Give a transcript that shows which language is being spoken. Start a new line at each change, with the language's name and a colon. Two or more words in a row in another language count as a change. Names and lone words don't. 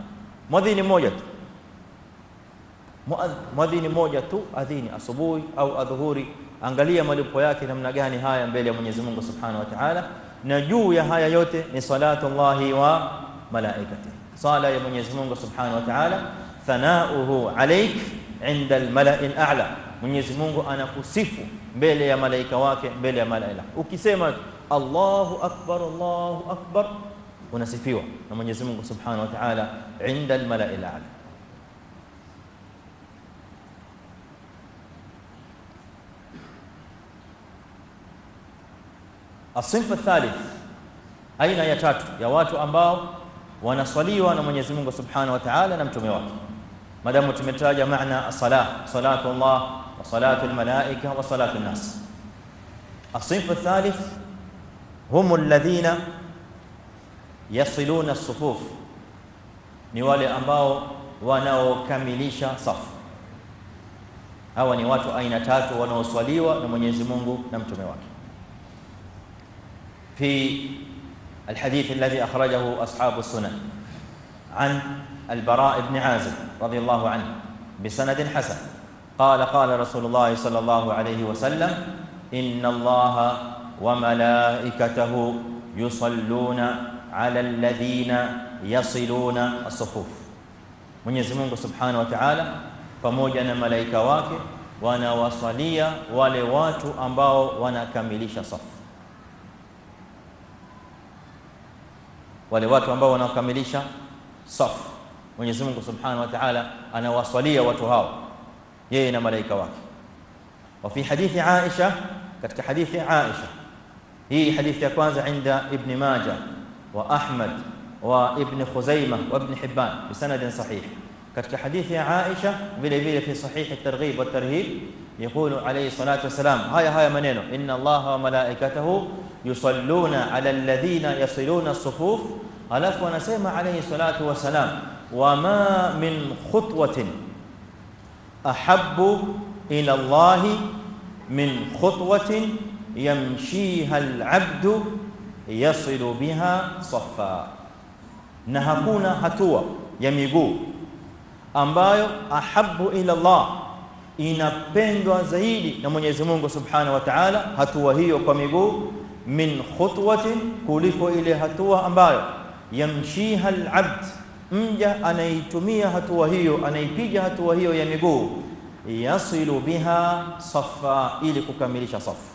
Swahili: Mwadhini mmoja tu, mwadhini mmoja tu adhini asubuhi au adhuhuri, angalia malipo yake namna gani haya mbele ya Mwenyezi Mungu
Arabic: سبحانه وتعالى.
Swahili: Na juu ya haya yote ni
Arabic: صلاة الله وملائكته,
Swahili: sala ya Mwenyezi Mungu
Arabic: سبحانه وتعالى. ثناؤه عليك عند الملأ الأعلى,
Swahili: Mwenyezi Mungu anakusifu mbele ya malaika wake, mbele ya malaika. Ukisema
Arabic: الله أكبر,
Swahili: unasifiwa na Mwenyezi Mungu
Arabic: سبحانه وتعالى عند الملأ الأعلى. الصنف الثالث,
Swahili: aina ya tatu ya watu ambao wanaswaliwa na Mwenyezi Mungu
Arabic: سبحانه وتعالى
Swahili: na mtume wake. Madamu tumetaja maana
Arabic: الصلاة، صلاة الله وصلاة الملائكة وصلاة الناس. الصنف الثالث هم الذين يصلون الصفوف,
Swahili: ni wale ambao wanaokamilisha safu. Hawa ni watu aina tatu wanaoswaliwa na Mwenyezi Mungu na mtume wake.
Arabic: في الحديث الذي أخرجه أصحاب السنن عن البراء بن عازب رضي الله عنه بسند حسن قال قال رسول الله صلى الله عليه وسلم إن الله وملائكته يصلون على الذين يصلون الصفوف.
Swahili: Mwenyezi Mungu
Arabic: سبحانه وتعالى
Swahili: pamoja na malaika wake wanawasalia wale watu ambao wanakamilisha safu. Wale watu ambao wanakamilisha safu, Mwenyezi Mungu
Arabic: سبحانه وتعالى
Swahili: anawasalia watu hao yeye na malaika wake.
Arabic: وفي حديث عائشة,
Swahili: katika hadithi Aisha, hii hadithi ya kwanza
Arabic: عند ابن ماجه وأحمد وابن خزيمة وابن حبان بسند صحيح.
Swahili: katika hadithi ya Aisha vile vile
Arabic: في صحيح الترغيب والترهيب يقول عليه الصلاه والسلام
Swahili: haya maneno
Arabic: إن الله وملائكته يصلون على الذين يصلون الصفوف.
Swahili: Alafu anasema
Arabic: عليه الصلاة والسلام وما من خطوة أحب إلى الله من خطوة يمشيها العبد يصل بها صفا,
Swahili: na hakuna hatua ya miguu ambayo
Arabic: أحب إلى الله,
Swahili: inapendwa zaidi na Mwenyezi Mungu
Arabic: سبحانه وتعالى,
Swahili: hatua hiyo kwa miguu,
Arabic: من خطوة,
Swahili: kuliko ile hatua ambayo
Arabic: يمشيها العبد,
Swahili: mja anaitumia hatua hiyo, anaipiga hatua hiyo ya miguu,
Arabic: يصل بها صفا,
Swahili: ili kukamilisha safu.